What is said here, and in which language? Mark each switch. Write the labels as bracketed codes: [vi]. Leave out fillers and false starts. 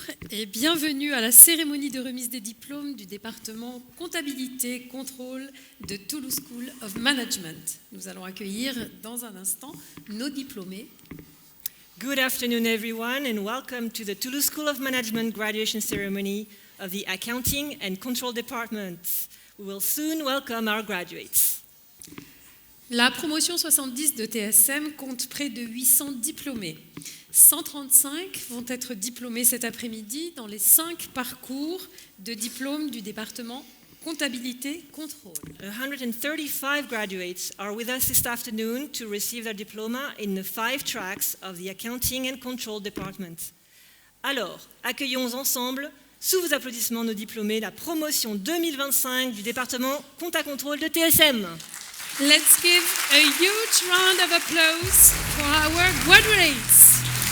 [fr] et bienvenue à la cérémonie de remise des diplômes du département Comptabilité Contrôle de Toulouse School of Management. Nous allons accueillir dans un instant nos diplômés. [en] Good afternoon everyone and welcome to the Toulouse School of Management graduation ceremony of the Accounting and Control Department. We will soon welcome our graduates. [fr] La promotion 70 de TSM compte près de 800 diplômés. 135 vont être diplômés cet après-midi dans les 5 parcours de diplôme du département Comptabilité Contrôle. [en] 135 graduates are with us this afternoon to receive their diploma in the 5 tracks of the Accounting and Control Department. [fr] Alors, accueillons ensemble, sous vos applaudissements, nos diplômés, la promotion 2025 du département Compta Contrôle de TSM. [en] Let's give a huge round of applause for our graduates.